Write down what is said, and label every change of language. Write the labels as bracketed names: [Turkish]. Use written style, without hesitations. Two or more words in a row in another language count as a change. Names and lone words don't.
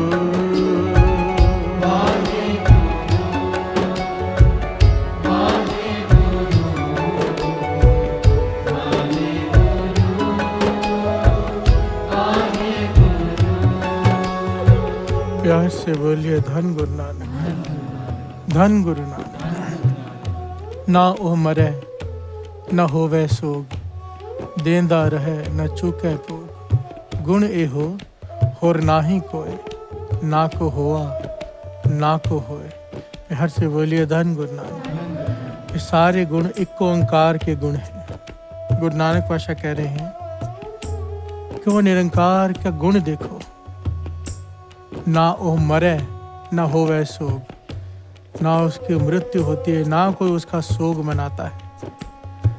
[Punjabi] ਵਾਹੇ ਗੁਰੂ ਵਾਹੇ ਗੁਰੂ ਵਾਹੇ ਗੁਰੂ ਵਾਹੇ ਗੁਰੂ। [Hindi] प्यार से बोलिए धन गुरु नानक। धन गुरु नानक। [Punjabi] ਨਾ ਓ ਮਰੇ ਨ ਹੋਵੇ ਸੋਗ, ਦੇਂਦਾ ਰਹੇ ਨ ਚੂਕੇ ਭੋਗ। ਗੁਣ ਏਹੋ ਹੋਰ ਨਾਹੀ ਕੋਇ, ਨਾ ਕੋ ਹੋਆ ਨਾ ਕੋ ਹੋਏ। [Hindi] प्यार से बोलिए धन गुरु नानक। ये सारे गुण एक ओंकार के गुण हैं। गुरु नानक पाशा कह रहे हैं कि वो निरंकार का गुण देखो। [Punjabi] ਨਾ ਓ ਮਰੇ ਨ ਹੋਵੇ ਸੋਗ, [Hindi] ना उसकी मृत्यु होती है, ना कोई उसका सोग मनाता है।